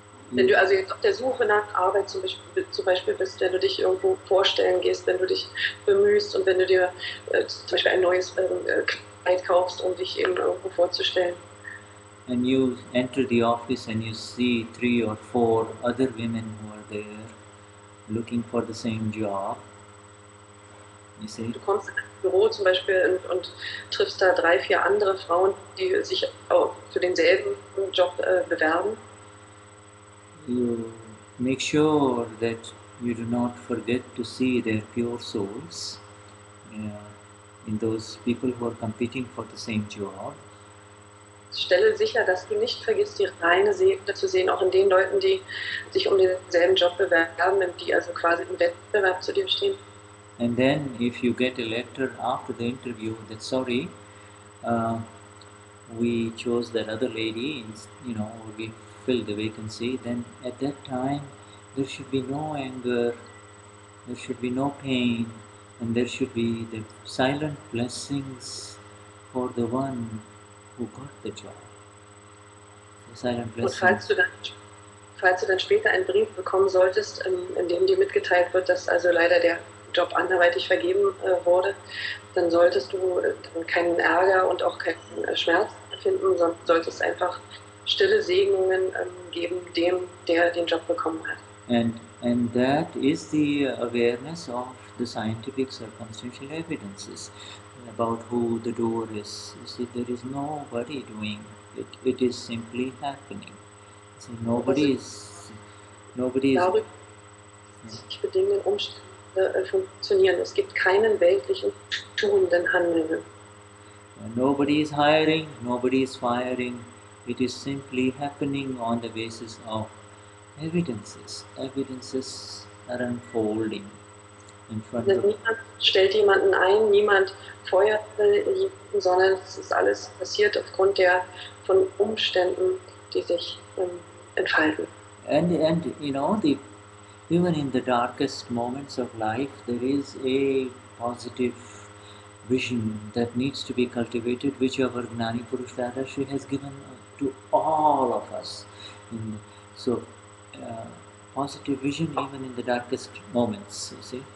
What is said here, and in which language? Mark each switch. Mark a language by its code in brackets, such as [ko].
[de] wenn du also jetzt auf der Suche nach Arbeit zum Beispiel bist, wenn du dich irgendwo vorstellen gehst, wenn du dich bemühst und wenn du dir zum Beispiel ein neues Kleid kaufst, um dich eben irgendwo vorzustellen. [en] And you enter the office and you see 3 or 4 other women who are there looking for the same job. You see? [de] Du kommst ins Büro zum Beispiel und triffst da 3, 4 andere Frauen, die sich auch für denselben Job bewerben. [en] You make sure that you do not forget to see their pure souls in those people who are competing for the same job. [de] Stelle sicher, dass du nicht vergisst, die reine Seele zu sehen, auch in den Leuten, die sich um denselben Job bewerben, die also quasi im Wettbewerb zu dir stehen. [en] And then if you get a letter after the interview that sorry, we chose that other lady, we filled the vacancy, then at that time there should be no anger, there should be no pain, and there should be the silent blessings for the one who got the job. The silent blessings. [de] Und falls du dann später einen Brief bekommen solltest, in dem dir mitgeteilt wird, dass also leider der Job anderweitig vergeben wurde, dann solltest du dann keinen Ärger und auch keinen Schmerz empfinden, sondern solltest einfach stille Segnungen geben dem, der den Job bekommen hat. [en] And that is the awareness of the scientific circumstantial evidences about who the doer is. You see, there is nobody doing it. It is simply happening. So nobody is Nobody is. [de] darüber sich bedingenden Umstände funktionieren. Es gibt keinen weltlichen tuenden Handelnden. [en] Nobody is hiring, nobody is firing. It is simply happening on the basis of evidences. Evidences are unfolding in front [de] Also [en] of. [de] niemand stellt jemanden ein, niemand feuert jemanden, sondern es ist alles passiert aufgrund von Umständen, die sich entfalten. [en] And you know, even in the darkest moments of life, there is a positive vision that needs to be cultivated, which our Gnani Purush Dadashri has given to all of us. So, positive vision even in the darkest moments, you see.